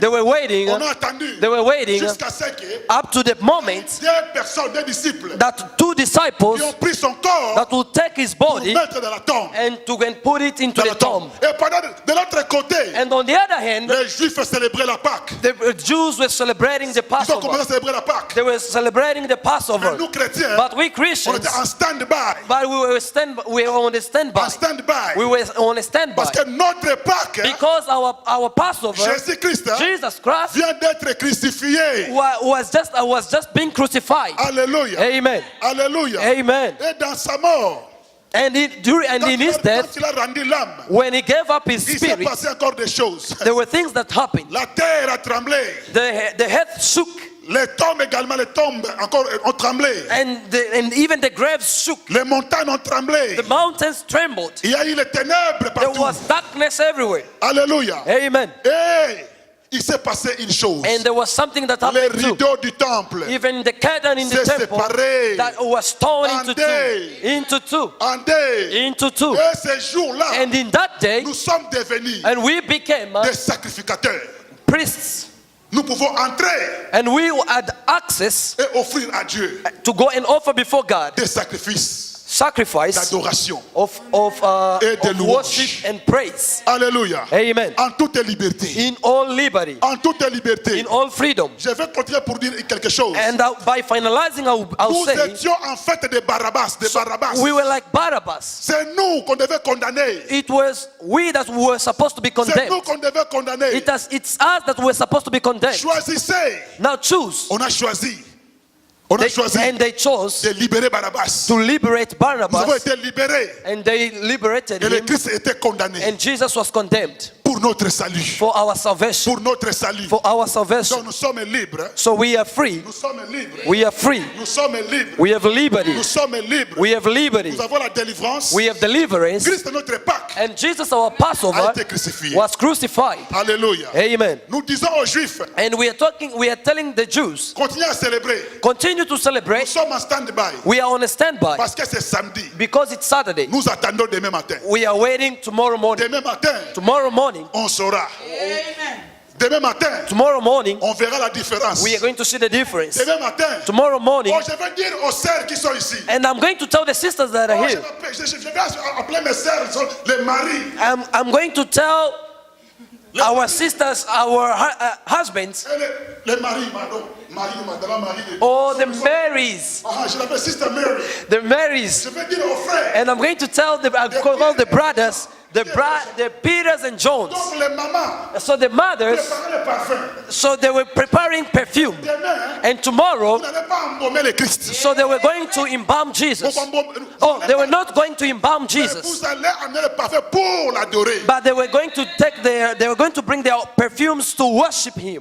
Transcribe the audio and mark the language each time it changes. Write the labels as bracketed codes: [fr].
[en] They were waiting [fr] On a attendu. [en] They were waiting [fr] Jusqu'à ce que [en] up to the moment [fr] 2 personnes, 2 disciples, [en] that 2 disciples [fr] qui ont pris son corps [en] that will take his [fr] pour [en] body [fr] mettre dans la tombe. [en] and put it into [fr] Dans [en] the [fr] la tombe. [en] tomb. [fr] Et pendant de l'autre côté, [en] And on the other hand, [fr] les Juifs célébraient la Pâque. [en] the Jews were celebrating the [fr] Ils ont commencé [en] Passover. [fr] à célébrer la Pâque. [en] They were celebrating the [fr] Mais [en] Passover. [fr] nous chrétiens, [en] But we [fr] on [en] Christians, [fr] était en stand-by. [en] but we were on the standby. [fr] En stand-by. [en] We were on a standby. [fr] Parce que notre Pâque, [en] Because our Passover, [fr] Jésus-Christ, [en] Jesus Christ, [fr] vient d'être crucifié. [en] was just being crucified. [fr] Alléluia. [en] Amen. [fr] Alléluia. [en] Amen. [fr] Et dans sa mort, [en] And in his death, [fr] quand il a rendu l'âme, [en] when he gave up his [fr] il s'est [en] spirit, [fr] passé encore des choses. [en] there were things that happened. [fr] La terre a tremblé. [en] The earth shook, [fr] Les tombes également, les tombes encore ont tremblé. [en] and even the graves shook. [fr] Les montagnes ont tremblé. [en] The mountains trembled. [fr] Il y a eu les ténèbres [en] There [fr] partout. [en] was darkness everywhere. [fr] Alléluia. [en] Amen. [fr] Et il s'est passé une chose. [en] And there was something that [fr] Les [en] happened too. [fr] rideaux du temple [en] Even the curtain in the [fr] s'est [en] temple [fr] séparé [en] that was torn [fr] en [en] into [fr] deux. [en] two. Into two. [fr] en deux. [en] Into two. [fr] Et ce jour-là, [en] And in that day, [fr] nous sommes devenus [en] and we became [fr] des sacrificateurs. [en] priests. [fr] Nous pouvons entrer [en] And we had access [fr] et offrir à Dieu [en] to go and offer before God [fr] des sacrifices [en] sacrifice [fr] d'adoration. [en] of [fr] Et de louange. [en] worship and praise. [fr] Alléluia. [en] Amen. [fr] En toute liberté. [en] In all liberty, [fr] En toute liberté. [en] in all freedom. [fr] Je vais continuer pour dire quelque chose. [en] And by finalizing, I'll [fr] Nous [en] say, [fr] étions en fait des Barabbas, des Barabbas. [en] we were like Barabbas. [fr] C'est nous qu'on devait condamner. [en] It was we that were supposed to be [fr] C'est [en] condemned. [fr] nous qu'on devait condamner. [en] It's us that were supposed to be condemned. [fr] Choisissez. [en] Now choose. [fr] On a choisi. On a choisi [en] And they chose [fr] de libérer Barabbas. [en] to liberate [fr] Nous avons [en] Barnabas, [fr] été libérés. [en] and they liberated [fr] Et le [en] him, [fr] Christ était condamné [en] and Jesus was condemned [fr] pour notre salut. [en] for our salvation. [fr] Pour notre salut. [en] For our [fr] Donc [en] salvation. [fr] nous sommes libres. [en] So we are free. [fr] Nous sommes libres. [en] We are free. [fr] Nous sommes libres. [en] We have liberty. [fr] Nous sommes libres. [en] We have liberty. [fr] Nous avons la délivrance. [en] We have deliverance. [fr] Christ est notre Pâque. [en] And Jesus, our [fr] A [en] Passover, [fr] été crucifié. [en] was crucified. [fr] Alléluia. [en] Amen. [fr] Nous disons aux Juifs, [en] And we are telling the Jews, [fr] continuez à célébrer. [en] continue to [fr] Nous [en] celebrate. [fr] sommes en stand-by. [en] We are on a standby [fr] Parce que c'est samedi. [en] because it's Saturday. [fr] Nous attendons demain matin. [en] We are waiting tomorrow morning. [fr] Demain matin, [en] Tomorrow morning, [fr] on saura. Demain matin, [en] tomorrow morning, [fr] on verra la différence. [en] we are going to see the difference. [fr] Demain matin, [en] Tomorrow morning, [fr] oh, je vais dire aux sœurs qui sont ici. [en] and I'm going to tell the sisters that are [fr] Oh, je [en] here. [fr] vais appeler mes sœurs, les maris. [en] I'm going to tell our sisters, our husbands, [fr] Les maris, pardon. Marie, madame, Marie. [en] or the Marys, [fr] Ah, je l'appelle Sister Mary. [en] the Marys, [fr] Je vais dire aux frères. [en] and I'm going to tell the brothers, the Peters and Johns. [fr] Donc les mamans, [en] So the mothers, [fr] préparez le parfum. [en] so they were preparing perfume, [fr] Demain, [en] and tomorrow, [fr] vous n'allez pas embaumer le Christ. [en] so they were going to embalm Jesus. Oh, they were not going to embalm Jesus, [fr] Vous allez amener le parfum pour l'adorer. [en] but they were going to bring their perfumes to worship Him.